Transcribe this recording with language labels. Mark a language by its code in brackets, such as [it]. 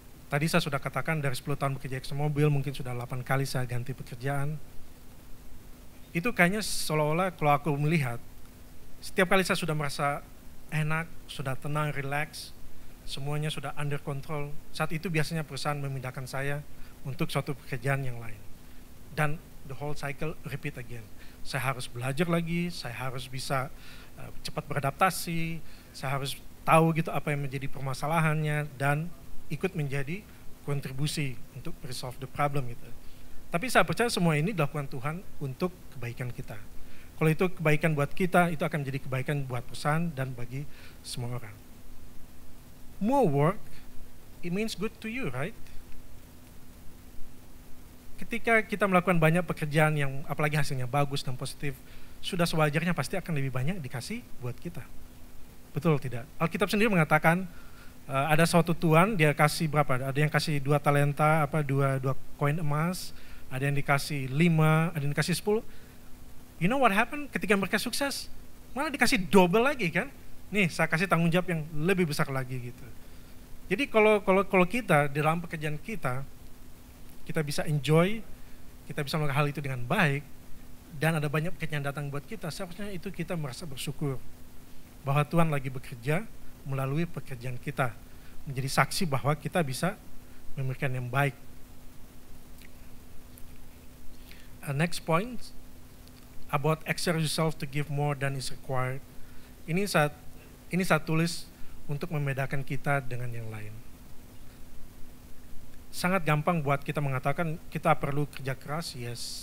[id] Tadi saya sudah katakan dari 10 tahun bekerja ExxonMobil, mungkin sudah 8 kali saya ganti pekerjaan. Itu kayaknya seolah-olah kalau aku melihat, setiap kali saya sudah merasa enak, sudah tenang, relax, semuanya sudah [en] under control, [id] saat itu biasanya perusahaan memindahkan saya untuk suatu pekerjaan yang lain. [en] Dan the whole cycle repeat again. [id] Saya harus belajar lagi, saya harus bisa cepat beradaptasi, saya harus tahu gitu apa yang menjadi permasalahannya dan ikut menjadi kontribusi untuk [en] resolve the problem [id] gitu. Tapi saya percaya semua ini dilakukan Tuhan untuk kebaikan kita. Kalau itu kebaikan buat kita, itu akan menjadi kebaikan buat perusahaan dan bagi semua orang. [en] More work, it means good to you, right? [id] Ketika kita melakukan banyak pekerjaan yang apalagi hasilnya bagus dan positif, sudah sewajarnya pasti akan lebih banyak dikasih buat kita. Betul tidak? Alkitab sendiri mengatakan ada suatu tuan dia kasih berapa? Ada yang kasih 2 talenta, 2 koin emas, ada yang dikasih 5, ada yang dikasih 10. [en] You know what happened [id] ketika mereka sukses? Malah dikasih double lagi kan? Nih saya kasih tanggung jawab yang lebih besar lagi gitu. Jadi kalau kita di dalam pekerjaan kita bisa enjoy, kita bisa melakukan hal itu dengan baik, dan ada banyak pekerjaan datang buat kita, seharusnya itu kita merasa bersyukur bahwa Tuhan lagi bekerja melalui pekerjaan kita, menjadi saksi bahwa kita bisa memberikan yang baik. [en] Next point, about exert yourself to give more than is required. [id] Ini saya tulis untuk membedakan kita dengan yang lain. Sangat gampang buat kita mengatakan kita perlu kerja keras, yes.